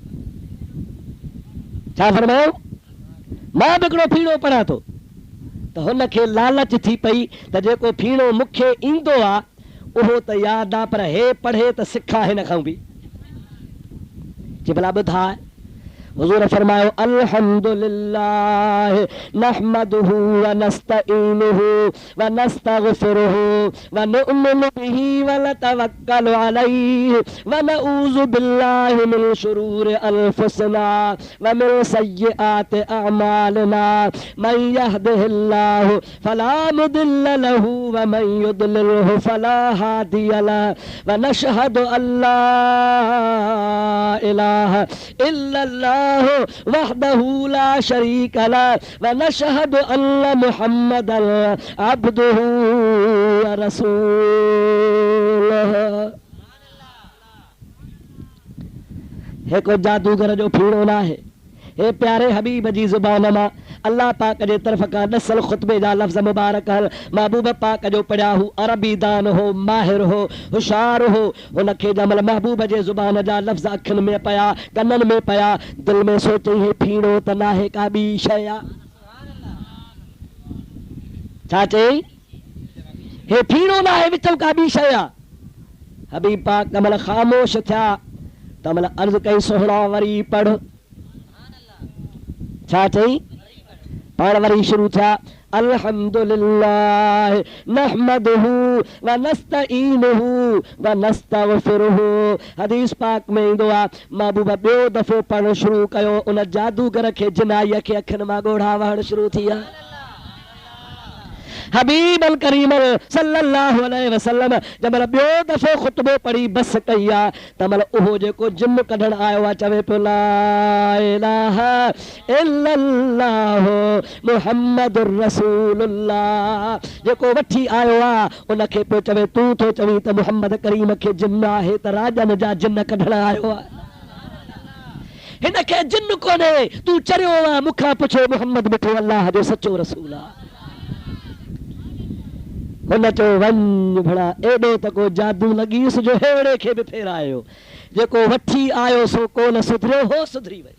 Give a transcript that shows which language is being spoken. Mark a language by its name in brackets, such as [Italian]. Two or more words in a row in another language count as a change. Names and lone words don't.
[Sindhi] छा फरमायो? मां बि हिकिड़ो फीणो पढ़ां थो। त हुनखे लालच थी पई त जेको फीणो मूंखे ईंदो आहे उहो त यादि आहे, पर हे पढ़े त सिखा हिन खां बि। चई भला ॿुधाए। हुज़ूर फरमायो, [Arabic] الحمد لله نحمده ونستعينه ونستغفره ونؤمن به ونتوكل عليه ونعوذ بالله من شرور أنفسنا ومن سيئات أعمالنا من يهده الله فلا مضل له ومن يضلل فلا هادي له ونشهد ألا إله إلا الله وحده لا شريك له ونشهد أن محمدا عبده ورسوله. [Sindhi] हे को जादूगर जो फीणो न आहे। हे प्यारे हबीब जी ज़ुबान मां अल्लाह पाक जे तरफ़ खां नसल ख़ुतबे जा लफ़्ज़ मुबारक महबूब पाक जो पढ़िया हू अरबी दान हो, माहिर हो, होशियार हो। हुनखे जमल महबूब जे ज़ुबान जा लफ़्ज़ अखियुनि में पया, कननि में पया, दिलि में सोचई हे फीणो त नाहे का ॿी शइ आहे। छा चई? हे फीणो नाहे विचम का ॿी शइ आहे। हबीब पाक जमल ख़ामोश थिया, तमल अर्ज कई सोहणा वरी पढ़ छा चई पाण वरी शुरू थिया [Arabic] الحمد لله نحمده ونستعينه ونستغفره. [Sindhi] हदीस पाक में ईंदो आ महबूब ॿियो दफ़ो पढ़ण शुरू कयो उन जादूगर खे जिनाईअ खे अखियुनि मां ॻोढ़ा वहण शुरू थी विया। हबीब अल करीम [Arabic] صلى الله عليه وسلم [Sindhi] जमल ॿियो दफ़ो ख़ुतबो पढ़ी बस कई आ तमल उहो जेको जिन कढण आयो आहे चवे पियो [Arabic] لا إله إلا الله محمد رسول الله. [Sindhi] जेको वठी आयो आहे उनखे पियो चवे तूं थो चवीं त मुहम्मद करीम खे जिन आहे त राजन जा जिन कढण आयो आहे। हिनखे जिन कोन्हे तूं चरियो आहे मूंखां पुछो मुहम्मद मिठो अल्लाह जो सचो रसूल आहे। हुन चयो वञ भला एॾो त को जादू लॻीस जो हेड़े खे बि फेरायो जेको वठी आयो सो कोन सुधरियो हो सुधरी वई।